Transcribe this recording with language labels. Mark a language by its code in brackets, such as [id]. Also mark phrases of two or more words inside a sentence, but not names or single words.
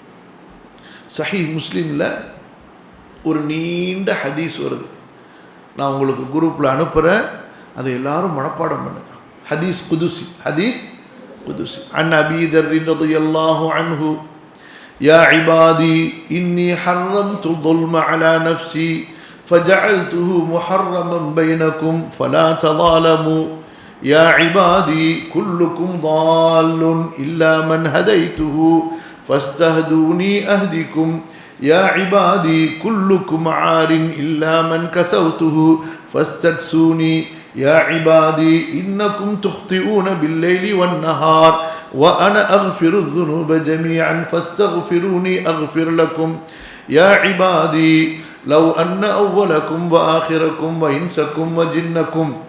[ta] சஹீஹ் முஸ்லிமில் ஒரு நீண்ட ஹதீஸ் வருது, நான் உங்களுக்கு குரூப்பில் அனுப்புகிறேன், அதை எல்லாரும் மனப்பாடம் பண்ணுங்க. [ar] حديث قدسي، حديث قدسي. عن أبي ذر رضي الله عنه يا عبادي إني حرمت ظلم على نفسي فجعلته محرما بينكم فلا تظالموا يا عبادي كلكم ضال إلا من هديته فاستهدوني أهدكم يا عبادي كلكم عار إلا من كسوته فاستكسوني يا عبادي إنكم تخطئون بالليل والنهار وأنا أغفر الذنوب جميعا فاستغفروني أغفر لكم يا عبادي لو أن أولكم وآخركم وإنسكم وجنكم